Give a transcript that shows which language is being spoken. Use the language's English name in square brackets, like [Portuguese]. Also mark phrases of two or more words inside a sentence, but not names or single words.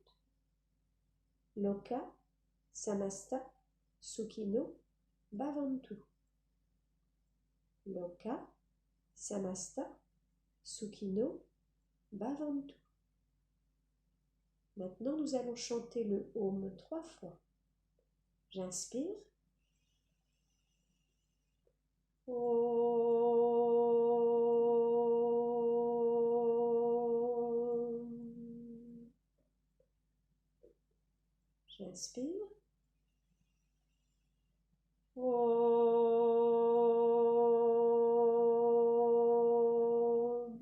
[Sanskrit] Loka Samasta Sukhino Bhavantu. Loka Samasta Sukhino Bhavantu. [French] Maintenant, nous allons chanter le Om 3 fois. J'inspire. [Sanskrit] Om. [French] J'inspire. Om.